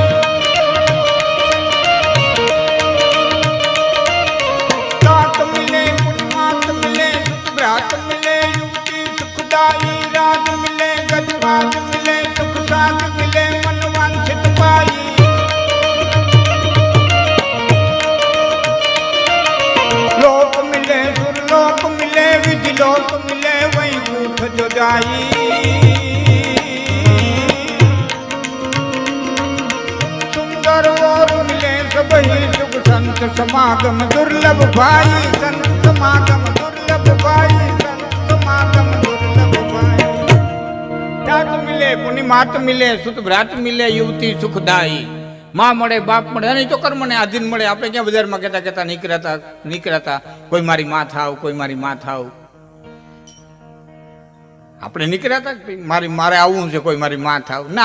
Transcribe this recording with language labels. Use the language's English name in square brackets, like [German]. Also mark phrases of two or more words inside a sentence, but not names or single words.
[Braj] तात मिले पूर्णिमात मिले सुत भ्रात मिले युवती सुखदायी रात मिले गजवात मिले सुख साथ मिले मन वांछित पाई लोक मिले सुरलोक मिले विधि लोक मिले वही भूख जो जाई सुंदर और मिले सब ही सुख संत समागम दुर्लभ भाई संत समागम दुर्लभ भाई संत समागम दुर्लभ पुनि मात मिले सुत भ्रात मिले युवती सुखदायी. [Gujarati] માં મળે બાપ મળે અને તો કર્મને આધીન મળે. આપણે ક્યાં બજારમાં કહેતા નીકળ્યા કોઈ મારી માં થાવ, કોઈ મારી માં થાવ. આપણે નીકળ્યા હતા મારે આવવું છે, કોઈ મારી માં થાવ ના.